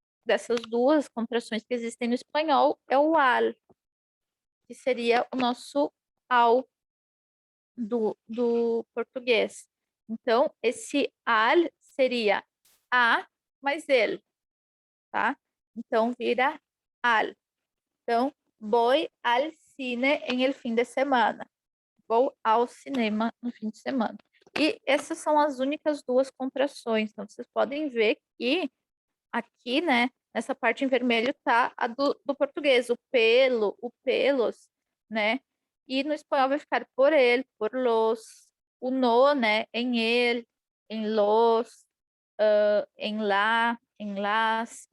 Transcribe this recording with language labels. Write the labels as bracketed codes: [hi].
[pt] dessas duas contrações que existem no espanhol é o al, que seria o nosso ao do português. Então, esse al seria a mais ele, tá? Então, vira al. [es] Então, voy al cine en el fin de semana. [pt] Vou ao cinema no fim de semana. E essas são as únicas duas contrações. Então, vocês podem ver que aqui, né, nessa parte em vermelho tá a do português, o pelo, o pelos, né? E no espanhol vai ficar por ele, por los, o no, né, em ele, em los, em lá, em las.